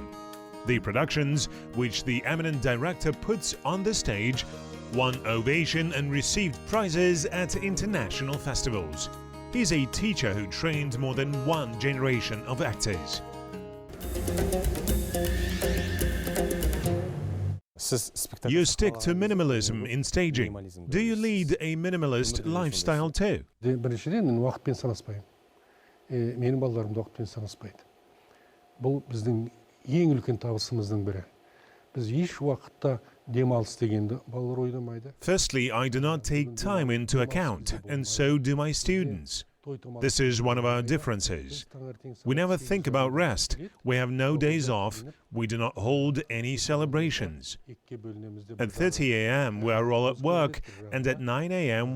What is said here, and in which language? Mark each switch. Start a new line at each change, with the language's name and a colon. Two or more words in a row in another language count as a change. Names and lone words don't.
English: The productions, which the eminent director puts on the stage, won ovation and received prizes at international festivals. He's a teacher who trained more than one generation of actors. You stick to minimalism in staging. Do you lead a minimalist lifestyle too?
Kazakh: Біріншіден уақытпен санаспаймын. Менің балаларым да уақытпен санаспайды. Бұл біздің ең үлкен табысымыздың бірі. Біз еш уақытта демалыс дегенді балалар ойламайды.
English: Firstly, I do not take time into account, and so do my students. This is one of our differences. We never think about rest. We have no days off. We do not hold any celebrations. At 30 a.m. we are all at work, and at 9 a.m.